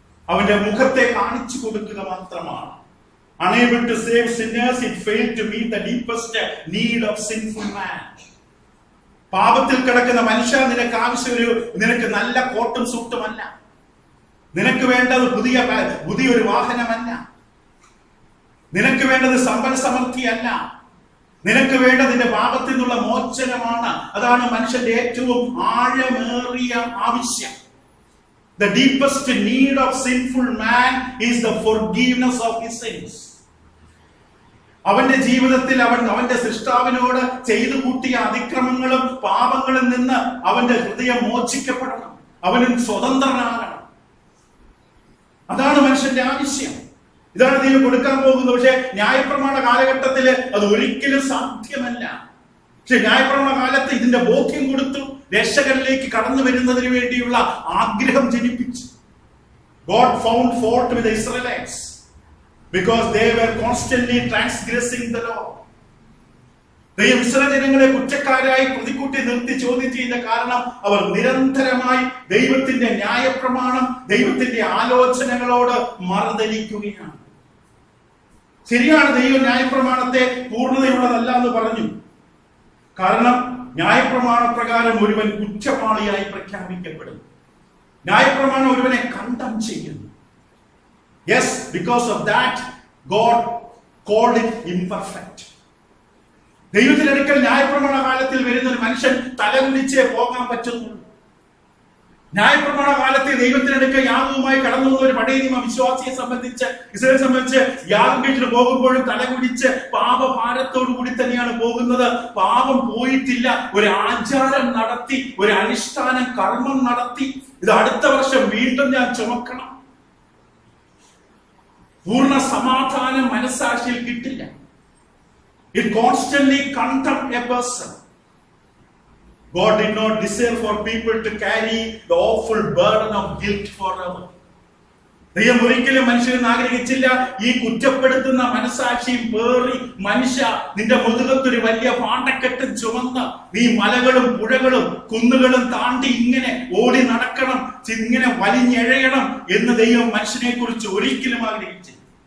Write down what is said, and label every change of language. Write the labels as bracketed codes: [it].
[ml] അവന്റെ മുഖത്തെ കാണിച്ചു കൊടുക്കുക മാത്രമാണ്. [en] Unable to save sinners, it failed to meet the deepest need of sinful man. [ml] പാപത്തിൽ കിടക്കുന്ന മനുഷ്യ, നിനക്ക് ആവശ്യം നിനക്ക് നല്ല കോട്ടും സൂട്ടുമല്ല. നിനക്ക് വേണ്ടത് പുതിയൊരു വാഹനമല്ല. നിനക്ക് വേണ്ടത് സമ്പൽ സമൃദ്ധിയല്ല. നിനക്ക് വേണ്ടത് നിന്റെ പാപത്തിൽ നിന്നുള്ള മോചനമാണ്. അതാണ് മനുഷ്യന്റെ ഏറ്റവും ആഴമേറിയ ആവശ്യം. [en] The deepest need of sinful man is the forgiveness of his sins. [ml] അവന്റെ ജീവിതത്തിൽ അവന്റെ സൃഷ്ടാവിനോട് ചെയ്തു കൂട്ടിയ അതിക്രമങ്ങളും പാപങ്ങളിൽ നിന്ന് അവന്റെ ഹൃദയം മോചിക്കപ്പെടണം. അവനും സ്വതന്ത്രനാകണം. അതാണ് മനുഷ്യന്റെ ആവശ്യം. ഇതാണ് ദൈവം കൊടുക്കാൻ പോകുന്നത്. പക്ഷെ ന്യായപ്രമാണ കാലഘട്ടത്തില് അത് ഒരിക്കലും സാധ്യമല്ല. പക്ഷെ ന്യായപ്രമാണ കാലത്ത് ഇതിന്റെ ബോധ്യം കൊടുത്തു. രക്ഷകരിലേക്ക് കടന്നു വരുന്നതിന് വേണ്ടിയുള്ള ആഗ്രഹം ജനിപ്പിച്ചു. [en] God found fault with the Israelites because they were constantly transgressing the law. [ml] ദൈവം ഇസ്രായേൽ ജനങ്ങളെ കുറ്റക്കാരായി പ്രതിക്കൂട്ടി നിർത്തി ചോദ്യം ചെയ്യുന്ന കാരണം അവർ നിരന്തരമായി ദൈവത്തിന്റെ ന്യായപ്രമാണം, ദൈവത്തിന്റെ ആലോചനകളോട് മറുതലിക്കുകയാണ്. ശരിയാണ്, ദൈവം ന്യായപ്രമാണത്തെ പൂർണ്ണതയുള്ളതല്ല എന്ന് പറഞ്ഞു. കാരണം ന്യായപ്രമാണ പ്രകാരം ഒരുവൻ കുറ്റവാളിയായി പ്രഖ്യാപിക്കപ്പെടുന്നു. ന്യായപ്രമാണം ഒരുവനെ കണ്ടം ചെയ്യുന്നു. [en] Yes, because of that God called it imperfect. [ml] ദൈവത്തിനടുക്കൽ ന്യായപ്രമാണ കാലത്തിൽ വരുന്ന ഒരു മനുഷ്യൻ തലകുനിച്ചേ പോകാൻ പറ്റുന്നു. ന്യായപ്രമാണ കാലത്തെ ദൈവത്തിനടുക്കൽ യാഗവുമായി കടന്നു വന്ന ഒരു പഴയ നിയമ വിശ്വാസിയെ സംബന്ധിച്ച്, ഇസ്രായേലിനെ സംബന്ധിച്ച്, യാഗം കഴിച്ചിട്ട് പോകുമ്പോഴും തലകുനിച്ച് പാപഭാരത്തോടു കൂടി തന്നെയാണ് പോകുന്നത്. പാപം പോയിട്ടില്ല. ഒരു ആചാരം നടത്തി, ഒരു അനുഷ്ഠാനം കർമ്മം നടത്തി, ഇത് അടുത്ത വർഷം വീണ്ടും ഞാൻ ചുമക്കണം. പൂർണ്ണ സമാധാനം മനസ്സാക്ഷിയിൽ കിട്ടില്ല. [en] It constantly condemns a person. God did not desire for people to carry the awful burden of guilt forever. [ml] ദൈവം ഒരിക്കലും മനുഷ്യൻ ആഗ്രഹിച്ചില്ല ഈ കുറ്റപ്പെടുത്തുന്ന മനസാക്ഷിയും പേറി, മനുഷ്യ നിന്റെ മുതുകത്തൊരു വലിയ പാണ്ടക്കെട്ടും ചുമന്ന് നീ മലകളും പുഴകളും കുന്നുകളും താണ്ടി ഇങ്ങനെ ഓടി നടക്കണം, ഇങ്ങനെ വലിഞ്ഞെഴയണം എന്ന് ദൈവം മനുഷ്യനെ കുറിച്ച് ഒരിക്കലും ആഗ്രഹിച്ചില്ല.